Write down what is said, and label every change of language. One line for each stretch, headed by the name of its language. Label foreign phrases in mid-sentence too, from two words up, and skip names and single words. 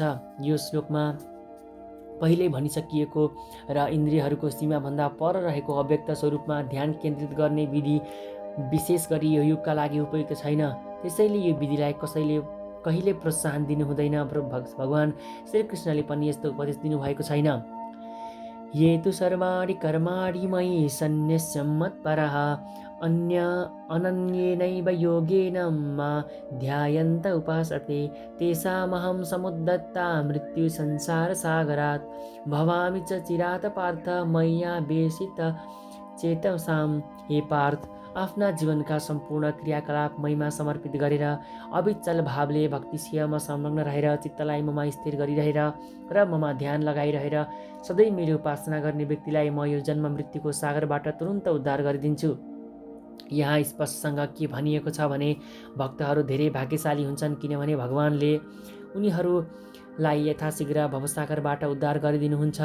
Nepali: यो श्लोकमा पहिल्यै भनिसकिएको र इन्द्रियहरूको सीमाभन्दा पर रहेको अव्यक्त स्वरूपमा ध्यान केन्द्रित गर्ने विधि विशेष गरी यो युगका लागि उपयुक्त छैन। त्यसैले यो विधिलाई कसैले कहिले प्रोत्साहन दिनु हुँदैन। भगवान श्रीकृष्णले पनि यस्तो उपदेश दिनुभएको छैन।
Sanskrit: ये तु सर्वाणि कर्माणि मयि सन्न्यस्य मत्परः अनन्येनैव योगेन मा ध्यायन्त उपासते तेषामहं समुद्धता मृत्यु संसारसागरात् भवामि च चिरात् पार्थ मय्यावेशित चेतसां।
Nepali: हे पार्थ, आफ्ना जीवनका सम्पूर्ण क्रियाकलाप मैमा समर्पित गरेर अविचल भावले भक्ति सेवामा संलग्न रहेर चित्तलाई ममा स्थिर गरिरहेर र ममा ध्यान लगाइरहेर सधैँ मेरो उपासना गर्ने व्यक्तिलाई म यो जन्म मृत्युको सागरबाट तुरुन्त उद्धार गरिदिन्छु। यहाँ स्पष्टसँग के भनिएको छ भने भक्तहरू धेरै भाग्यशाली हुन्छन्, किनभने भगवानले उनीहरूलाई यथाशीघ्र भवसागरबाट उद्धार गरिदिनुहुन्छ।